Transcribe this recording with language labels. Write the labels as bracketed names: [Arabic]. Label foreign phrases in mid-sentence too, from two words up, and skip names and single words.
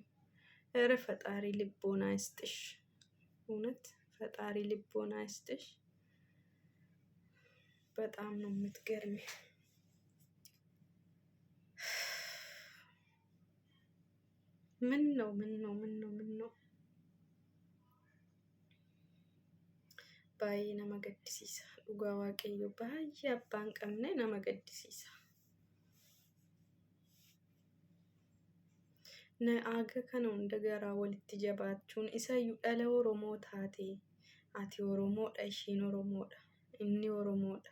[Amharic] ኧረ ፈጣሪ ልቦና ይስጥሽ። እውነት ፈጣሪ ልቦና ይስጥሽ። በጣም ነው የምትገርሚ። ምን ነው [Oromo] baay'ee nama gaddisiisa. Dhugaa waaqayyo baay'ee abbaan qabne nama gaddisiisa. Na aga kana hunda garaa walitti jabaachuun isayyuu dhala Oromoo taate ati Oromoodha ishiin Oromoodha inni Oromoodha.